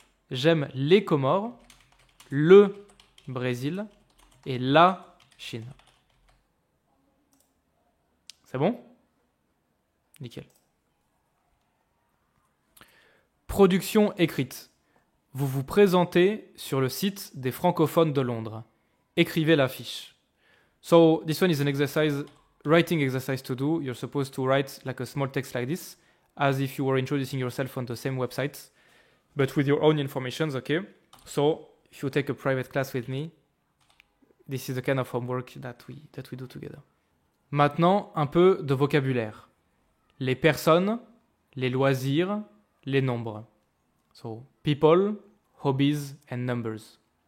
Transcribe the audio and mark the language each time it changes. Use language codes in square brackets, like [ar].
[fr] J'aime les Comores, le Brésil et la Chine. C'est bon? Nickel. Production écrite. Vous vous présentez sur le site des francophones de Londres. Écrivez la fiche. [en] So this one is an exercise, writing exercise to do. You're supposed to write like a small text like this, as if you were introducing yourself on the same website, but with your own information, okay? So if you take a private class with me, this is the kind of homework that we do together. [fr] Maintenant, un peu de vocabulaire. Les personnes, les loisirs, les nombres. [en] So, people, hobbies and numbers.